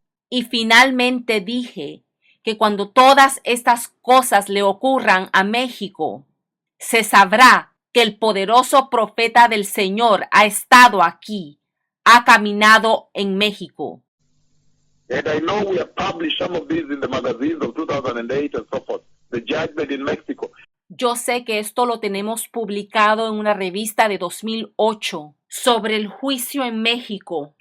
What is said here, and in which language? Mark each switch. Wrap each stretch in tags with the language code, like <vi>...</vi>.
<es>Y finalmente dije que cuando todas estas cosas le ocurran a México, se sabrá que el poderoso profeta del Señor ha estado aquí, ha caminado en México.</es> <en>And I know we have published some of these in the magazines of 2008 and so forth. The judgment in Mexico.</en> <es>Yo sé que esto lo tenemos publicado en una revista de 2008, sobre el juicio en México.</es>